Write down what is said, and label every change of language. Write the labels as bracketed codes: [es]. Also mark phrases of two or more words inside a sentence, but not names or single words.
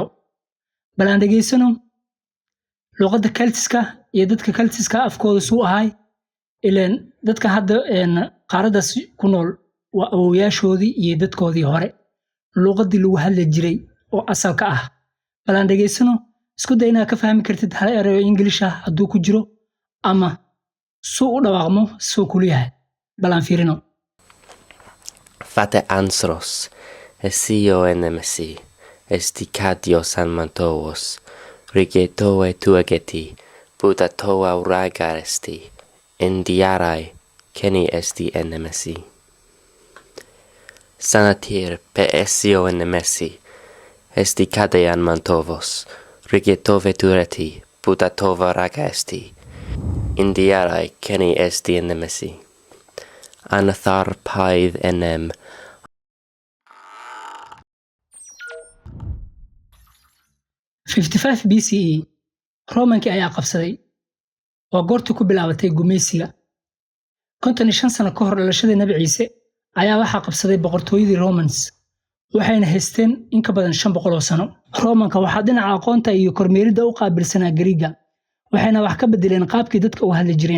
[so] Bal aan dhageysano luqadda Celtic iyo dadka Celtic afkooda suu ahay ileen dadka hadda qaaradaas ku nool waa awoowayaashoodii iyo dadkoodii hore luqadii lagu hadli jiray oo asalka ah. Bal aan dhageysano isku day inaad ka fahmi kartid hal erayo English ah hadduu ku jiro ama suu u dhawaaqmo suu kula yahay. Bal aan fiirino. Fate anthros, esio enemesi, esticadio san mantovos, rigetoe tuageti, butatoa uragaresti, indiarai, keni esti enemesi. Sanatir pe esio enemesi, esticadean mantovos, rigetove tureti, butatova ragasti, indiarai, keni esti enemesi. Anathar paid enem. 55 BCE Romankii ayaa qabsaday oo goortii ku bilaabatay gumeysiga. 55 sano ka hor dhalashada Nabi Ciise ayaa waxaa qabsaday boqortooyadii Romans waxayna haysteen in ka badan 500 sano. Romanka waxaa dhinaca aqoonta iyo kormeeridda u qaabilsanaa Gariiga waxayna wax ka bedeleen qaabkii dadka u hadli jireen.